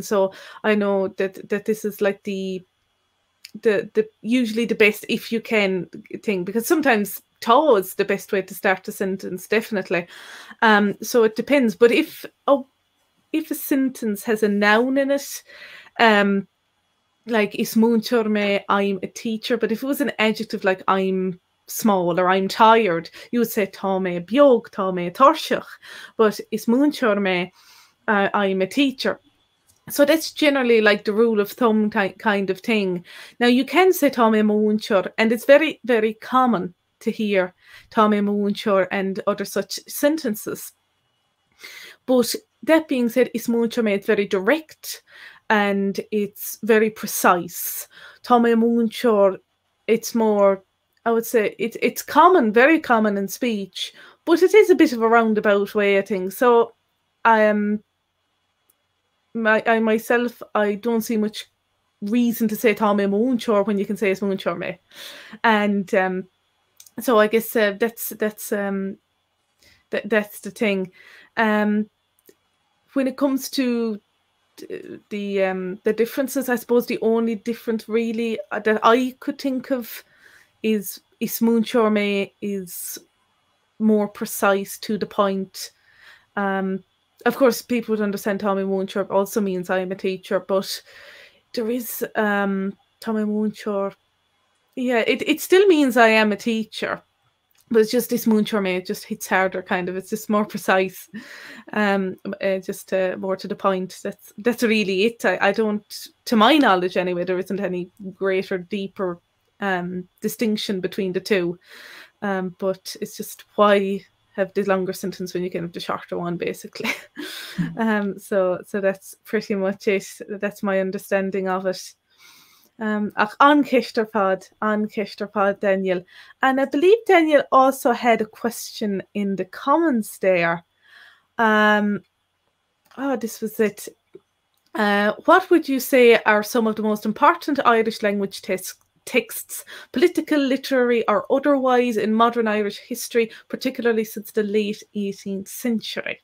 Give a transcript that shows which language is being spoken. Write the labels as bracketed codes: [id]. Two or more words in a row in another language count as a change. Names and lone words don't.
[en] So I know that this is like the usually the best if you can thing, because sometimes tá is the best way to start a sentence, definitely. So it depends. But if a sentence has a noun in it, like [ga] is múinteoir mé, [en] I'm a teacher, but if it was an adjective like I'm small or I'm tired, you would say [ga] tá mé beag, tá mé torseach. But is múinteoir mé, [en] I'm a teacher. So that's generally like the rule of thumb kind of thing. Now you can say [ga] tá mé múinteoir, [en] and it's very, very common to hear [ga] tá mé múinteoir [en] and other such sentences. But that being said, [ga] is múinteoir mé, [en] it's very direct and it's very precise. [ga] Tá mé múinteoir, [en] it's more I would say it's common, very common in speech, but it is a bit of a roundabout way of things. So I myself, I don't see much reason to say [ga] tá mé múinteoir [en] when you can say it's [ga] múinteoir me. [en] And so I guess that's the thing. When it comes to the differences, I suppose the only difference really that I could think of is [ga] múinteoir me [en] is more precise, to the point. Of course, people would understand [ga] tá mé múinteoir [en] also means I am a teacher, but there is [ga] tá mé múinteoir. [en] Yeah, it still means I am a teacher, but it's just this [ga] múinteoir me, [en] it just hits harder, kind of. It's just more precise, just more to the point. That's really it. I don't, to my knowledge anyway, there isn't any greater, deeper distinction between the two. But it's just why have the longer sentence when you can have the shorter one, basically. So that's pretty much it. That's my understanding of it. [ga] Ach an Ceistar Daniel. [en] And I believe Daniel also had a question in the comments there. This was it. What would you say are some of the most important Irish language texts, political, literary or otherwise, in modern Irish history, particularly since the late 18th century?